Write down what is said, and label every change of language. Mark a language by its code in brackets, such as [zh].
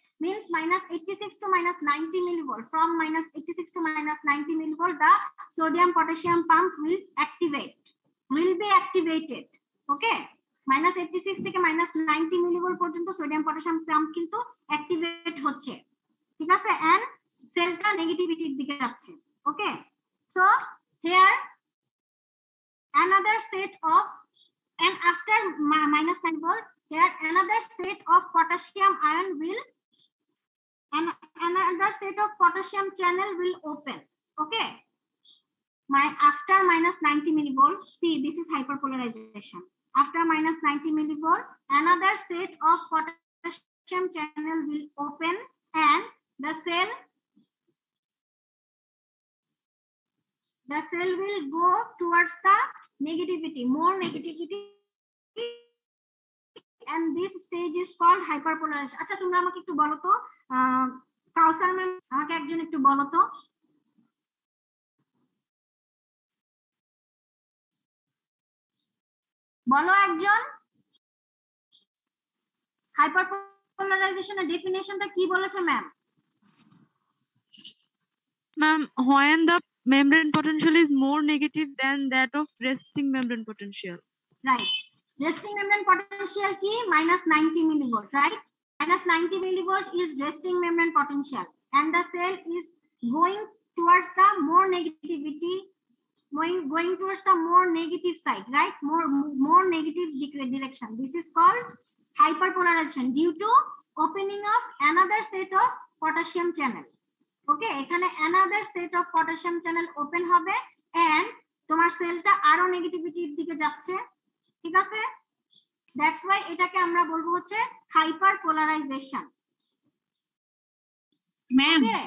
[en] means minus 86 to minus 90 millivolt. From minus 86 to minus 90 millivolt, the sodium potassium pump will be activated. [bn] Okay, minus 86 থেকে minus 90 millivolt পর্যন্ত sodium potassium pump কিন্তু activate হচ্ছে, ঠিক আছে, and সেলটা নেগেটিভিটির দিকে যাচ্ছে। [en] Okay, so here another set of, and after minus 9 volt, here another set of potassium ion will, and another set of potassium channel will open. Okay, after minus 90 millivolt, see this is hyperpolarization. After minus 90 millivolt, another set of potassium channel will open, and the cell will go towards the negativity, more negativity, and this stage is called hyperpolarization. [bn] আচ্ছা তোমরা আমাকে একটু বলো তো, কাউসার ma'am আমাকে একজন একটু বলো তো, বলো একজন, হাইপারপোলারাইজেশনের ডেফিনেশনটা কি বলেছে ma'am? [en] Ma'am, when the membrane potential is more negative than that of resting membrane potential. Right. Resting membrane potential ki minus 90 millivolt, right? Minus 90 millivolt is resting membrane potential, and the cell is going towards the more negativity, going towards the more negative side, right? More negative direction. This is called hyperpolarization due to opening of another set of potassium channel. [bn] Okay, এখানে [en] another set of potassium channel open [bn] হবে, and তোমার সেলটা আরো নেগেটিভিটির দিকে যাচ্ছে, ঠিক আছে? [en] that's why [bn] এটাকে আমরা বলবো হচ্ছে হাইপারপোলারাইজেশন। ম্যাম